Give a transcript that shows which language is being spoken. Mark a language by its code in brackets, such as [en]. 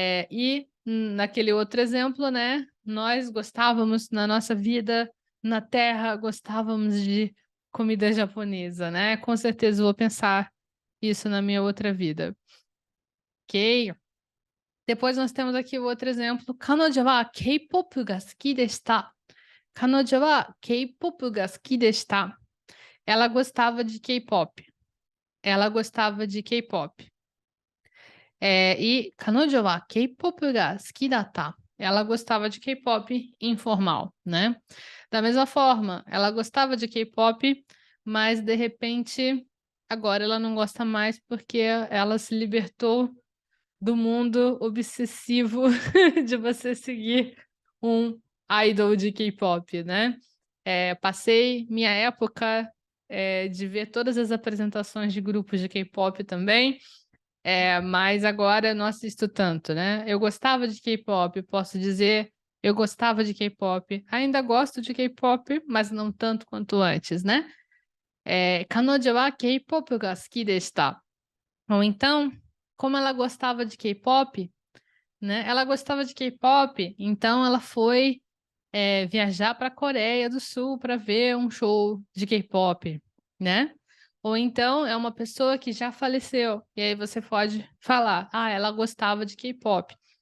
[pt] E naquele outro exemplo, né? Nós gostávamos na nossa vida na Terra, gostávamos de comida japonesa, né? Com certeza eu vou pensar isso na minha outra vida. Ok? Depois nós temos aqui o outro exemplo. [ja] 彼女は K-pop が好きでした。彼女は K-pop が好きでした。 [pt] Ela gostava de K-pop. Ela gostava de K-pop. [ja] E 彼女は K-pop が好きだった。 [pt] Ela gostava de K-pop informal, né? Da mesma forma, ela gostava de K-pop, mas de repente agora ela não gosta mais porque ela se libertou do mundo obsessivo de você seguir um idol de K-pop, né? Passei minha época de ver todas as apresentações de grupos de K-pop também, mas agora não assisto tanto, né? Eu gostava de K-pop, posso dizer, eu gostava de K-pop, ainda gosto de K-pop, mas não tanto quanto antes, né? [ja] 彼女は K-pop が好きでした。 [pt] Ou então, como ela gostava de K-pop, né? Ela gostava de K-pop, então ela foi viajar para a Coreia do Sul para ver um show de K-pop, né? Ou então é uma pessoa que já faleceu, e aí você pode falar, ela gostava de K-pop.